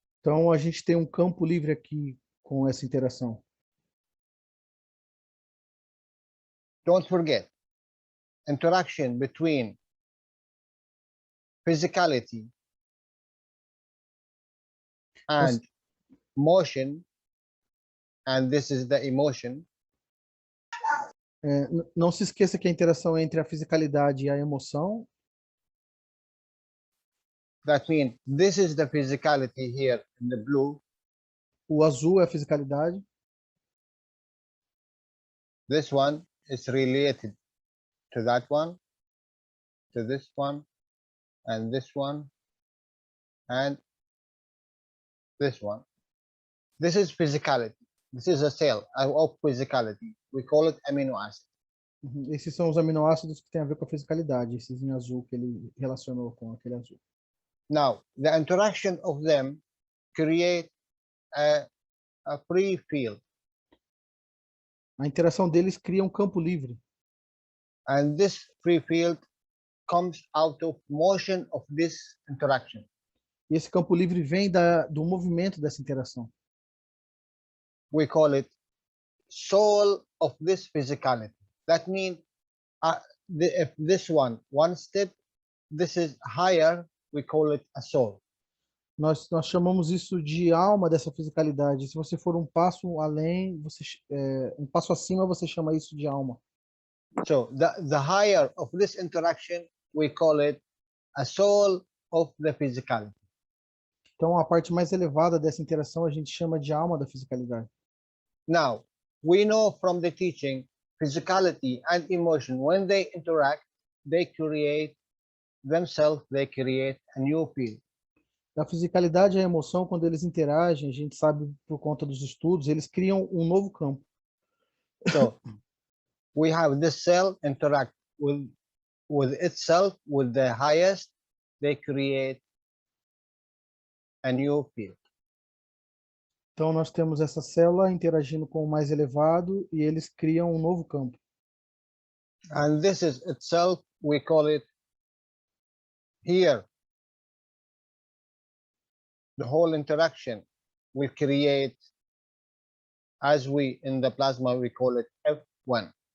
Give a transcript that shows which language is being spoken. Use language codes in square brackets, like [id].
[pt] Então a gente tem um campo livre aqui com essa interação. [en] Don't forget, interaction between physicality and motion, and this is the emotion. [pt] Não se esqueça que a interação entre a fisicalidade e a emoção, [en] That means this is the physicality here in the blue. [pt] o azul é a fisicalidade, [en] This one is related to that one, to this one, and this one, and this one. This is physicality. This is a cell of physicality. We call it amino acid. [pt] esses são os aminoácidos que têm a ver com a fisicalidade, esses em azul que ele relacionou com aquele azul. [en] Now, the interaction of them create a free field. [pt] A interação deles cria um campo livre. [en] And this free field comes out of motion of this interaction. [pt] E esse campo livre vem do movimento dessa interação. [en] We call it soul of this physicality. That means if this one step, this is higher, we call it a soul. [pt] Nós chamamos isso de alma dessa fisicalidade. Se você for um passo além, um passo acima, você chama isso de alma. [en] So the higher of this interaction, we call it a soul of the physicality. [pt] Então, a parte mais elevada dessa interação a gente chama de alma da fisicalidade. [en] Now, we know from the teaching, physicality and emotion, when they interact, they create themselves, they create a new field. [pt] A fisicalidade e a emoção, quando eles interagem, a gente sabe por conta dos estudos, eles criam um novo campo. [en] So we have this cell interact with itself, with the highest, they create a new field. [pt] Então, nós temos essa célula interagindo com o mais elevado e eles criam um novo campo. [en] And this is itself, we call it here. The whole interaction will create, as we in the plasma, we call it F1.